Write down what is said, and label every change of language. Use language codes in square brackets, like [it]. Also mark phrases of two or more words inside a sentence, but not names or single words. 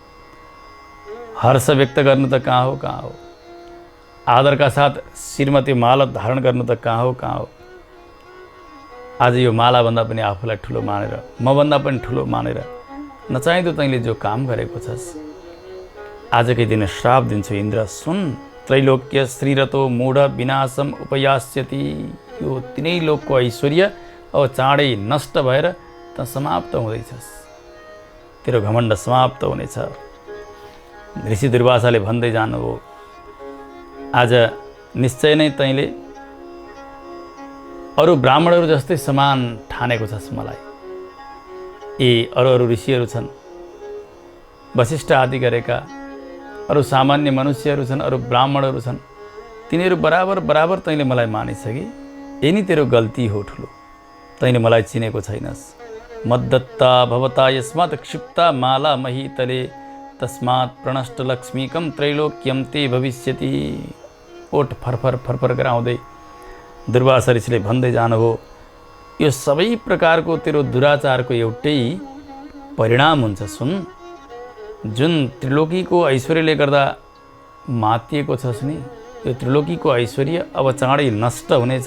[ne] हर्ष व्यक्त गर्नु त कहाँ हो। आदरका साथ शिरमा त्यो माला धारण गर्नु त कहाँ हो। आज यो मालाभन्दा पनि आफूलाई ठुलो मानेर, मभन्दा पनि ठुलो मानेर नचाहिँदो तैँले जो काम गरेको छस्, आजकै दिन श्राप दिन्छु इन्द्र। सुन, [sa] त्रैलोक्य श्रीरतो मूढ विनाशम उपयास्यति। [ne] यो 3 लोकको ऐश्वर्य अब चाँडै नष्ट भएर त समाप्त हुँदैछस्। तेरो घमण्ड समाप्त हुनेछ। ऋषि दुर्वासाले भन्दै जानुभयो, आज निश्चय नै तैँले अरू ब्राह्मणहरू जस्तै समान ठानेको छस् मलाई। यी अरू ऋषिहरू छन्, वशिष्ठ आदि गरेका अरू सामान्य मनुष्यहरू छन्, अरू ब्राह्मणहरू छन्, तिनीहरू बराबर तैँले मलाई मानिस कि। यही नै तेरो गल्ती हो ठुलो, तैँले मलाई चिनेको छैनस्। [sa] मद्दत्ता भवता यस्मात् क्षिप्ता माला महीतले तस्मात् प्रणष्ट लक्ष्मीकम त्रैलोक्यम ते भविष्यति। [ne] ओठ फरफर गराउँदै दुर्वासा ऋषिले भन्दै जानुभयो, यो सबै प्रकारको तेरो दुराचारको एउटै परिणाम हुन्छ। सुन, जुन त्रिलोकीको ऐश्वर्यले गर्दा मातिएको छस् नि, यो त्रिलोकीको ऐश्वर्य अब चाँडै नष्ट हुनेछ।